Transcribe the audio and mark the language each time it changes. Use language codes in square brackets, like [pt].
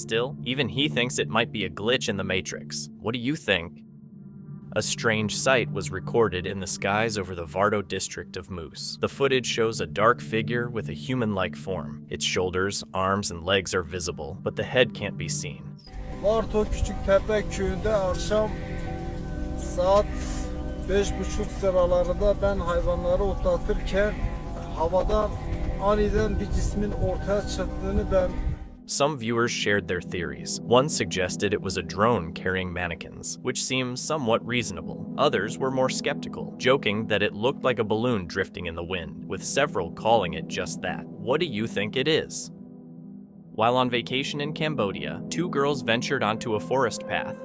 [en] Still, even he thinks it might be a glitch in the matrix. What do you think? A strange sight was recorded in the skies over the Vardo district of Moose. The footage shows a dark figure with a human-like form. Its shoulders, arms, and legs are visible, but the head can't be seen. [tr] Vardo Küçüktepe köyünde akşam saat 5:30 sıralarında ben hayvanları otlatırken havadan aniden bir cismin ortaya çıktığını ben [en] Some viewers shared their theories. One suggested it was a drone carrying mannequins, which seems somewhat reasonable. Others were more skeptical, joking that it looked like a balloon drifting in the wind, with several calling it just that. What do you think it is? While on vacation in Cambodia, two girls ventured onto a forest path.